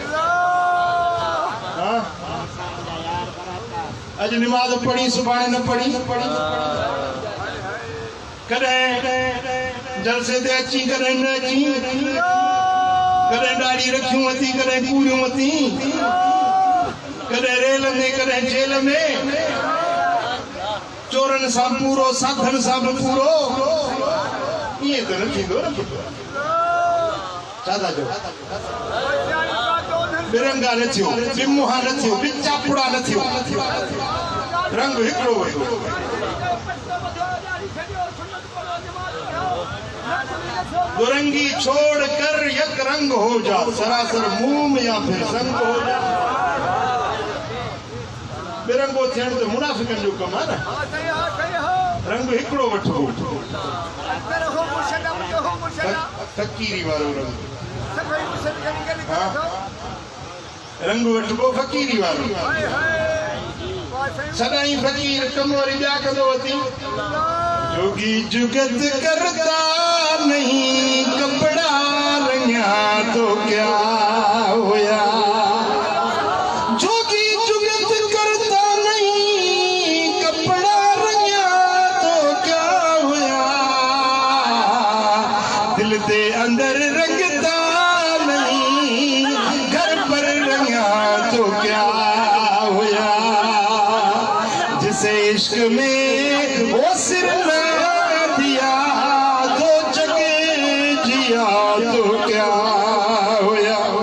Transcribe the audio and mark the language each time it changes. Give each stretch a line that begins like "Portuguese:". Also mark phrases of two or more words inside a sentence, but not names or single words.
Sindhi: अॼु निमाज़ पढ़ी सुभाणे न पढ़ी कॾहिं जलसे ते अची कॾहिं न अची कॾहिं ॾाढ़ी रखियूं अथी कॾहिं पूरियूं अथी कॾहिं रेल में कॾहिं जेल में चोरनि सां पूरो साधन सां बि पूरो ईअं त न थींदो न छा था चओ बिरंगा न थियो बिमुहा न थियो बिचापुड़ा न थियो रंग हिकिड़ो वठो
Urdu: دو رنگی چھوڑ کر یک رنگ ہو جا سراسر موم یا پھر سنگ ہو جا
Sindhi: बिरंगो थियण त मुनाफ़िकनि जो कमु आहे न रंग हिकिड़ो वठो फ़क़ीरी वारो रंग रंग वठबो फ़क़ीरी वारो सदाई फ़क़ीर कम वरी ॿिया कंदो अथई
Punjabi: ਜੋਗੀ ਜੁਗਤ ਕਰਤਾ ਨਹੀਂ ਕਪੜਾ ਰੰਗਾ ਤੋ ਕਿਆ ਹੋਇਆ ਜੋਗੀ ਜੁਗਤ ਕਰਤਾ ਨਹੀਂ ਕਪੜਾ ਰੰਗਾ ਤੋ ਕਿਆ ਹੋਇਆ ਦਿਲ ਦੇ ਅੰਦਰ ਰੰਗਤਾ ਨਹੀਂ ਘਰ ਪਰ ਰੰਗਾ ਤੋ ਕਿਆ ਹੋਇਆ ਜਿਸੇ ਇਸ਼ਕ ਮੇਂ ਵੋ ਸਿਰ ਦਿਆ ਤੋ ਜਗੇ ਜਿਆ ਤੋ ਕਿਆ ਹੋਇਆ